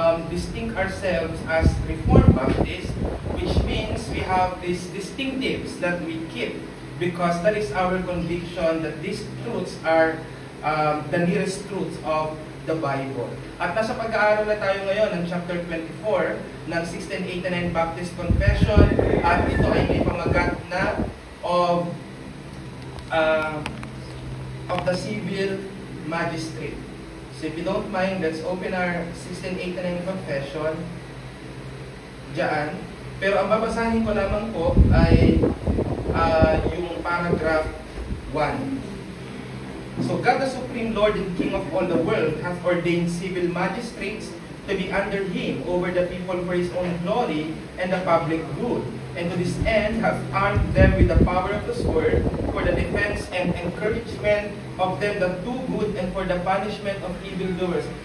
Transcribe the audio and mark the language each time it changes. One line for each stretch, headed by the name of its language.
English: distinct ourselves as Reformed Baptists, which means we have these distinctives that we keep because that is our conviction that these truths are the nearest truths of the Bible.
Filipino: At nasa pag-aaral na tayo ngayon ng chapter 24 ng 1689 Baptist Confession at ito ay may pamagat na
English: of the civil magistrate. So if you don't mind, let's open our 1689 Confession diyan.
Filipino: Pero ang babasahin ko lamang po ay yung paragraph 1.
English: So God the Supreme Lord and King of all the world hath ordained civil magistrates to be under him over the people for his own glory and the public good. And to this end hath armed them with the power of the sword for the defense and encouragement of them that do good and for the punishment of evildoers.